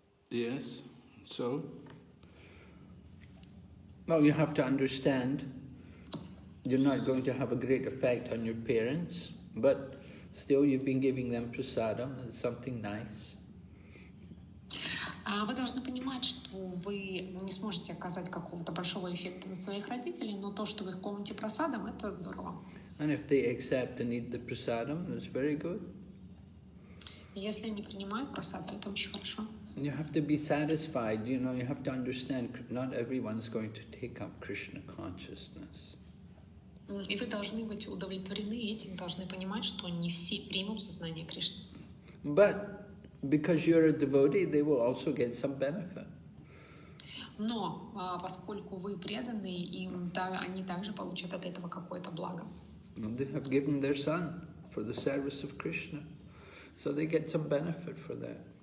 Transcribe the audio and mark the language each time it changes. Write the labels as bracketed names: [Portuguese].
[English] Yes, so? Well, you have to understand, you're not going to have a great effect on your parents, but still you've been giving them prasadam, it's something nice. [Russian] Вы должны понимать, что вы не сможете оказать какого-то большого эффекта на своих родителей, но то, что вы их кормите прасадом, это здорово. [English] And if they accept and eat the prasadam, that's very good. [Russian] Если они принимают прасад, то это очень хорошо. [English] You have to be satisfied, you know, you have to understand not everyone's going to take up Krishna consciousness. [Russian] И вы должны быть удовлетворены этим, должны понимать, что не все примут сознание Кришны. [English] But because you're a devotee, they will also get some benefit. [Russian] Но поскольку вы преданы, им они также получат от этого какое-то благо. [English] And they have given their son for the service of Krishna, so they get some benefit for that.